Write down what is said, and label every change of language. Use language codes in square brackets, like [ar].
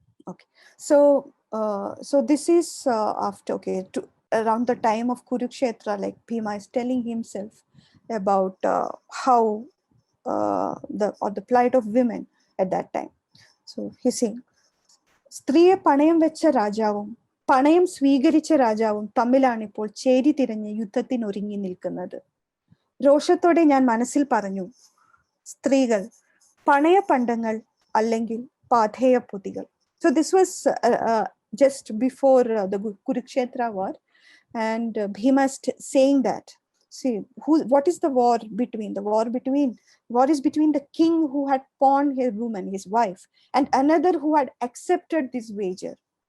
[en] Okay. So this is after, okay, around the time of Kurukshetra, like Bhima is telling himself about how the plight of women at that time. So he's saying, [ml] സ്ത്രീയെ പണയം വെച്ച രാജാവും പണയം സ്വീകരിച്ച രാജാവും തമ്മിലാണ് ഇപ്പോൾ ചേരി തിരഞ്ഞ് യുദ്ധത്തിനൊരുങ്ങി നിൽക്കുന്നത്. രോഷത്തോടെ ഞാൻ മനസ്സിൽ പറഞ്ഞു, സ്ത്രീകൾ പണയ പണ്ടങ്ങൾ അല്ലെങ്കിൽ പാഥേയ പൊതികൾ. [en] So this was just before the Kurukshetra war, and Bhima is saying that, see, what is the war between? The war is between the king who had pawned his woman, his wife, and another who had accepted this wager.